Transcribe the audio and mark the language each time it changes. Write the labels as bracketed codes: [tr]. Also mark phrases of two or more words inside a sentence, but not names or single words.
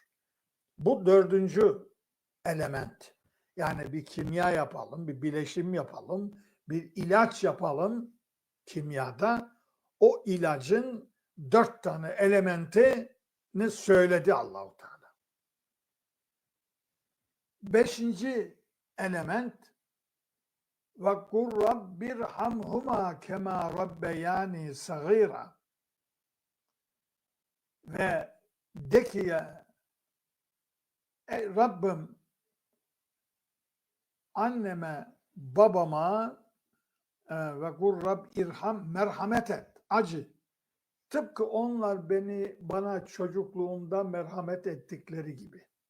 [tr] Bu dördüncü element. Yani bir kimya yapalım, bir bileşim yapalım, bir ilaç yapalım kimyada. O ilacın 4 tane elementini söyledi Allahu Teala. 5. element [ar] وَقُلْ رَبِّ ارْحَمْهُمَا كَمَا رَبَّيَانِي صَغِيرًا [tr] Ve de ki ya Rabbim anneme babama [ar] وقل رب ارحم [tr] merhamet et, acı. Tıpkı onlar bana çocukluğumda merhamet ettikleri gibi.